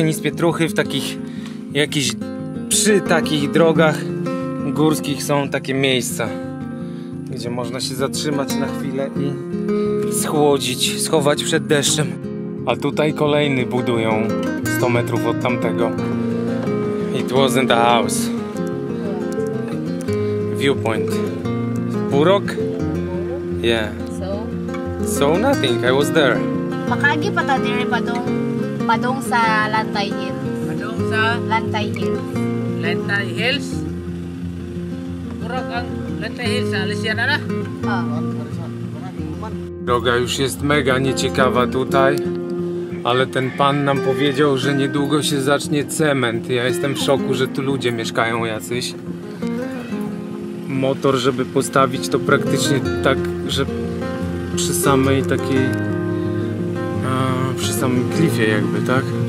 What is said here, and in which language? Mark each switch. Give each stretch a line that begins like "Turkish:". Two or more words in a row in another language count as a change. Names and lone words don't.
Polish: ni z pietruchy w takich przy takich drogach górskich są takie miejsca, gdzie można się zatrzymać na chwilę i schłodzić, schować przed deszczem. A tutaj kolejny budują 100 metrów od tamtego.
English: It wasn't a house. Viewpoint. Purok? Yeah. So nothing, I was there.
Cebuano: Makagi pa ta dire padong sa Lantay Hills. Padong sa Lantay Hills. Lantay Hills. Purok ang Lantay Hills sa Alisiana na.
Polish: Droga już jest mega nieciekawa tutaj, ale ten pan nam powiedział, że niedługo się zacznie cement. Ja jestem w szoku, że tu ludzie mieszkają jacyś. motor, żeby postawić to praktycznie tak, że przy samej takiej, przy samym klifie jakby, tak?